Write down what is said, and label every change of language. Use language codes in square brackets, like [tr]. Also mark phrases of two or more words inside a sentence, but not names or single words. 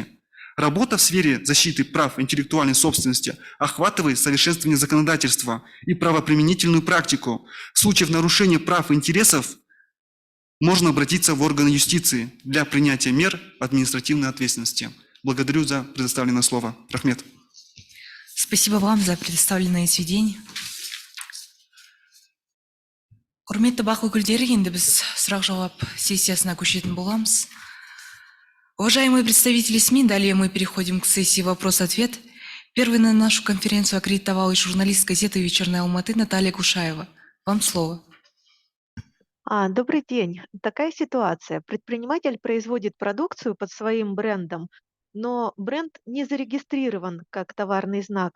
[ru] Работа в сфере защиты прав интеллектуальной собственности охватывает совершенствование законодательства и правоприменительную практику. В случае нарушения прав и интересов можно обратиться в органы юстиции для принятия мер административной ответственности. Благодарю за предоставленное слово. [kk] Рахмет. [ru] Спасибо вам за предоставленное сведение. [kk] Құрметті бақ өкілдері, енді біз сұрақ-жауап сессиясына көшетін боламыз. [ru] Уважаемые представители СМИ, далее мы переходим к сессии «Вопрос-ответ». Первой на нашу конференцию аккредитовалась журналист газеты «Вечерняя Алматы» Наталья Кушаева. Вам слово. Добрый день. Такая ситуация. Предприниматель производит продукцию под своим брендом, но бренд не зарегистрирован как товарный знак.